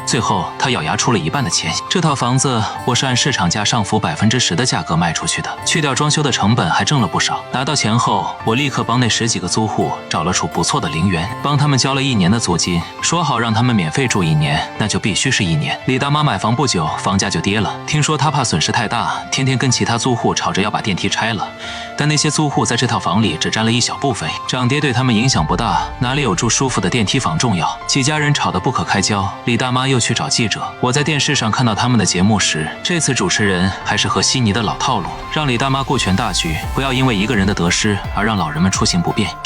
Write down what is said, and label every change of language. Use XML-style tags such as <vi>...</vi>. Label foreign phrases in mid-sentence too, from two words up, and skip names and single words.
<zh>最後，她咬牙出了1半的錢。這套房子我是按市場價上浮10%的價格賣出去的，去掉裝修的成本還掙了不少。拿到錢後，我立刻幫那10幾個租戶找了處不錯的陵園，幫他們交了1年的租金，說好讓他們免費住1年，那就必須是1年。李大媽買房不久，房價就跌了。聽說她怕損失太大，天天跟其他租戶吵着要把電梯拆了。但那些租戶在這套房裡只占了一小部分，漲跌對他們影響不大，哪裡有住舒服的電梯房重要？幾家人吵得不可開交，李大媽又去找記者。我在電視上看到他們的節目時，這次主持人還是和悉尼的老套路，讓李大媽顧全大局，不要因為一個人的得失而讓老人們出行不便。</zh>